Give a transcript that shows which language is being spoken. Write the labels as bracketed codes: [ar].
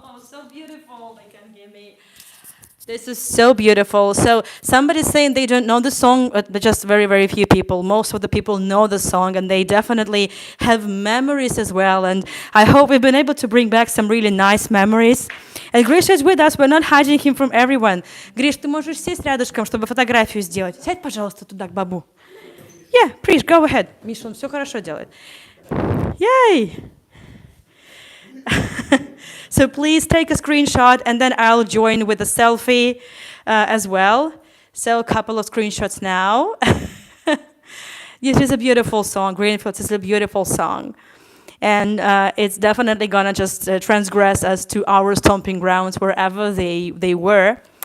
[en] So beautiful, they can hear me. This is so beautiful. So somebody's saying they don't know the song, but just very, very few people. Most of the people know the song, and they definitely have memories as well. And I hope we've been able to bring back some really nice memories. And Grisha is with us. We're not hiding him from everyone. [ru] Гриш, ты можешь сесть рядышком, чтобы фотографию сделать. Сядь, пожалуйста, туда, к бабу. [en] Yeah, please, go ahead. [ru] Миша, он все хорошо делает. Yay! [en] So please take a screenshot, and then I'll join with a selfie as well. So a couple of screenshots now. This is a beautiful song. Greenfields is a beautiful song. And it's definitely gonna just transgress us to our stomping grounds wherever they were.